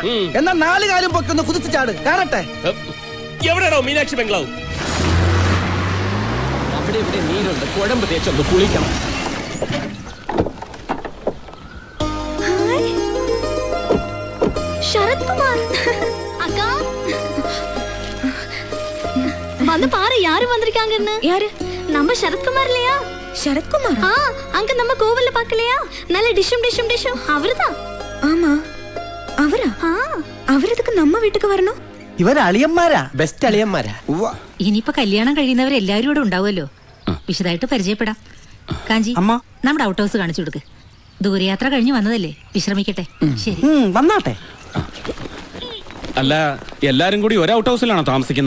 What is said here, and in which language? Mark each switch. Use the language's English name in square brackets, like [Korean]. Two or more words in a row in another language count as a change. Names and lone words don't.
[Malayalam] എന്നാ 4 കാലും പൊക്കൊന്ന് കുതിച്ച് ചാട്, കാണട്ടെ. എവിടെയാണോ മീനാക്ഷി ബംഗ്ലാവ്? അവിടെ ഇവിടെ നീരുണ്ട്, കുഴമ്പ് തേച്ചൊന്ന് കുളിക്കണം. [Tamil] ശരത് കുമാർ அக்கா வந்து பாரு யாரு வந்திருக்காங்கன்னு. யாரு? நம்ம சரத்குமார் இல்லையா? சரத்குமார்? அங்க நம்ம கோவில்ல பார்க்கலையா? நல்ல டிஷம் அவர்தான். ஆமா, அவரா? [Malayalam] അവരതൊക്കെ നമ്മ വീട്ടിക്ക് വരണോ? ഇവര് അളിയന്മാരാ, ബെസ്റ്റ് അളിയന്മാരാ. ഇനിയിപ്പോ കല്യാണം കഴിയുന്നവരെല്ലാരും ഇവിടെ ഉണ്ടാവുമല്ലോ. വിശദമായിട്ട് പരിചയപ്പെടാം. കാഞ്ചി, നമ്മുടെ [English] out house [Malayalam] കാണിച്ചു കൊടുക്ക്. ദൂരയാത്ര കഴിഞ്ഞ് വന്നതല്ലേ, വിശ്രമിക്കട്ടെ. ശരി, വന്നാട്ടെ. അല്ല, എല്ലാരും കൂടി ഒരു ഔട്ട് ഹൗസിലാണോ താമസിക്കുന്നത്?